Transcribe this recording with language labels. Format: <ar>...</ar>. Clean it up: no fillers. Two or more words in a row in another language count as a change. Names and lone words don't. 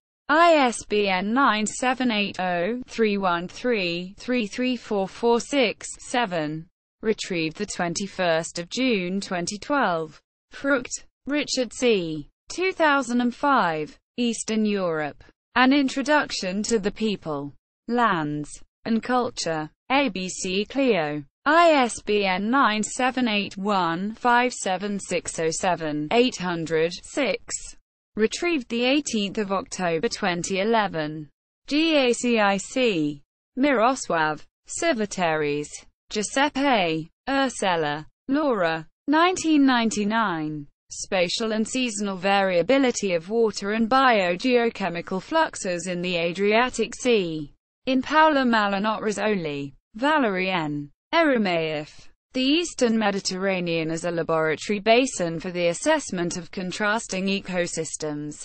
<en>ISBN 978-0-313-33446-7. Retrieved 21 June 2012. Frucht. Richard C. 2005. Eastern Europe. An Introduction to the People, Lands, and Culture. ABC Clio. ISBN 978-1-57607-800-6. Retrieved 18 October 2011. GACIC. Mirosław. Civitaries. Giuseppe. Ursula. Laura. 1999. Spatial and Seasonal Variability of Water and Biogeochemical Fluxes in the Adriatic Sea. In Paula Malinotrazzoli. Valerie N. Eremaeff. The Eastern Mediterranean as a Laboratory Basin for the Assessment of Contrasting Ecosystems.</en>